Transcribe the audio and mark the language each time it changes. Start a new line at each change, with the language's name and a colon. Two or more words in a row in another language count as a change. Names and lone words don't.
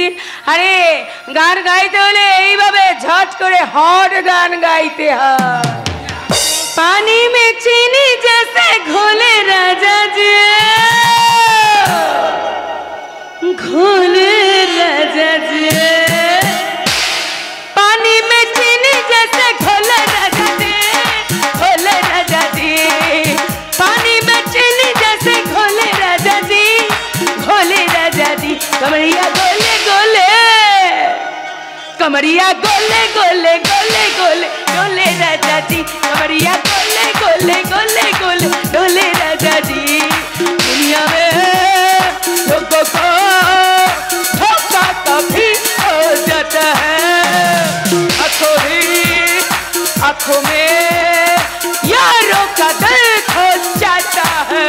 Bangla: আরে গান গাইতে হলে এইভাবে ঝট করে হট গান গাইতে হয়।
Hindi: पानी में चीनी जैसे घोले राजा जी, घोले राजा जी, पानी में चीनी जैसे घोले राजा जी, घोले राजा जी, पानी में चीनी जैसे घोले राजा जी, घोले राजा जी। कमरिया गोले गोले, कमरिया गोले गोले गोले गोले डोले राजा जी, कमरिया गोले गोले गोले गोले डोले राजा जी। दुनिया में लोगों को धोखा कभी हो जाता है, आंखों में यारों का दिल खो जाता है।